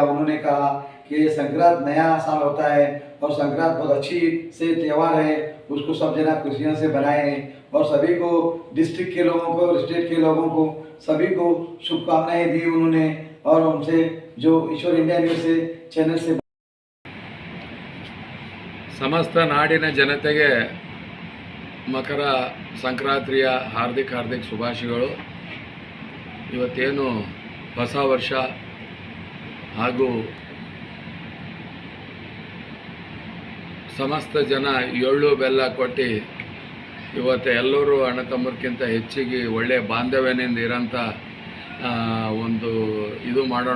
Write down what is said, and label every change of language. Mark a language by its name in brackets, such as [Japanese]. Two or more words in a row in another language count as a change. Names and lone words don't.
[Hindi] उन्होंने कहा कि ये संक्रांत नया साल होता है और संक्रांत बहुत अच्छी से त्यौहार है, उसको सब जना खुशियों से बनाएं और सभी को डिस्ट्रिक्ट के लोगों को, स्टेट के लोगों को, सभी को शुभकामनाएं दी उन्होंने। और उनसे जो ईश्वर इंडिया न्यूज़ से चैनल से [Kannada] ಸಮಸ್ತ ನಾಡಿನ ಜನತೆಗೆ ಮಕರ ಸಂಕ್ರಾಂತಿಯ ಹಾರ್ದಿಕ ಶುಭಾಶಯಗಳು. ಇವತ್ತೇನು ಹೊಸ ವರ್ಷ ಹಾಗೂ ಸಮಸ್ತ ಜನ ಎಳ್ಳು ಬೆಲ್ಲ ಕೊಟ್ಟು ಇವತ್ತು ಎಲ್ಲರೂ ಅಣ್ಣ ತಮ್ಮಕ್ಕಿಂತ ಹೆಚ್ಚಿಗೆ ಒಳ್ಳೆಯ ಬಾಂಧವ್ಯದಿಂದ ಇರೋಂಥ ಒಂದು ಇದು ಮಾಡೋಣ.